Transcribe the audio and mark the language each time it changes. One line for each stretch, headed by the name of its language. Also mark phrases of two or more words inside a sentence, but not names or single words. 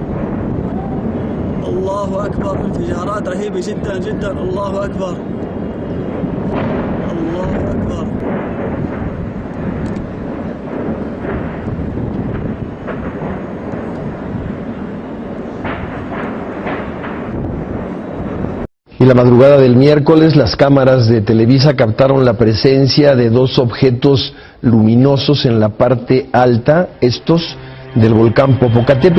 Arabic: الله أكبر انفجارات رهيبة جدا جدا الله أكبر الله أكبر
Spanish: Y la madrugada del miércoles, las cámaras de Televisa captaron la presencia de 2 objetos luminosos en la parte alta, estos del volcán Popocatépetl.